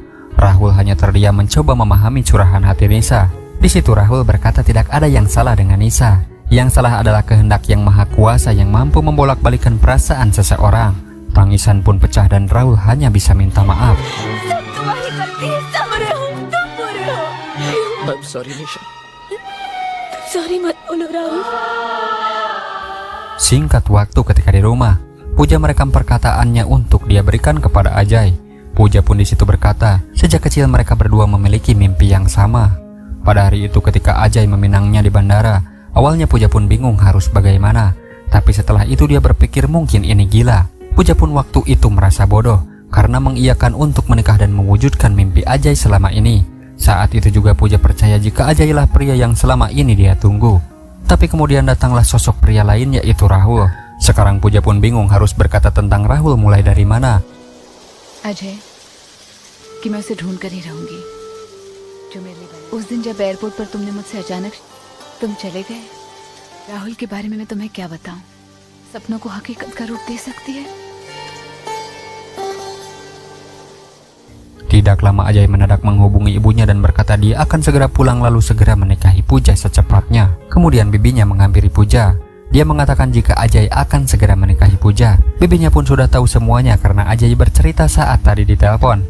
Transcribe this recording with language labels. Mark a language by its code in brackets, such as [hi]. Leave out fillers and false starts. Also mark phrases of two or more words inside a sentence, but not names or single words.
[id] Rahul hanya terdiam mencoba memahami curahan hati Nisa. Di situ Rahul berkata tidak ada yang salah dengan Nisa. Yang salah adalah kehendak yang maha kuasa yang mampu membolak-balikan perasaan seseorang. Tangisan pun pecah dan Rahul hanya bisa minta maaf. [en] I'm sorry, Nisha. [hi] सॉरी मत बोलो राहुल. [id] Singkat waktu ketika di rumah, Puja merekam perkataannya untuk dia berikan kepada Ajay. Puja pun di situ berkata, sejak kecil mereka berdua memiliki mimpi yang sama. Pada hari itu ketika Ajay meminangnya di bandara, awalnya Puja pun bingung harus bagaimana. Tapi setelah itu dia berpikir mungkin ini gila. Puja pun waktu itu merasa bodoh karena mengiyakan untuk menikah dan mewujudkan mimpi Ajay selama ini. Saat itu juga Puja percaya jika Ajay lah pria yang selama ini dia tunggu. Tapi kemudian datanglah sosok pria lain yaitu Rahul. Sekarang Puja pun bingung harus berkata tentang Rahul mulai dari mana. [hi] अजय कि मैं उसे ढूंढ कर ही रहूंगी जो मेरे लिए बना। उस दिन जब एयरपोर्ट पर तुमने मुझसे अचानक तुम चले गए, राहुल के बारे में मैं तुम्हें क्या बताऊं? सपनों को हकीकत का रूप दे सकती है। [id] Tidak lama Ajay mendadak menghubungi ibunya dan berkata dia akan segera pulang lalu segera menikahi Puja secepatnya. Kemudian bibinya menghampiri Puja. Dia mengatakan jika Ajay akan segera menikahi Puja. Bibinya pun sudah tahu semuanya karena Ajay bercerita saat tadi di telepon.